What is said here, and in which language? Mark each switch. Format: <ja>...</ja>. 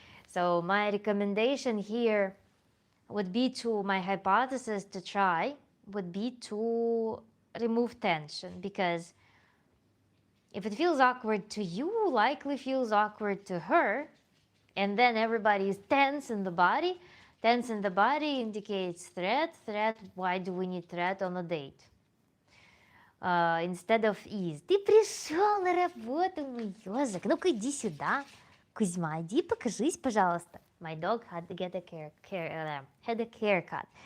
<en>So my recommendation here would be my hypothesis to try would be to remove tension, because if it feels awkward to you, likely feels awkward to her, and then everybody is tense in the body. Tense in the body indicates threat. Why do we need threat on a date? Instead of ease.</en> <ru>Ты пришел на работу, мой ежик. Ну-ка иди сюда. Кузьма, иди покажись, пожалуйста.</ru> <en>My dog had to get had a haircut.</en>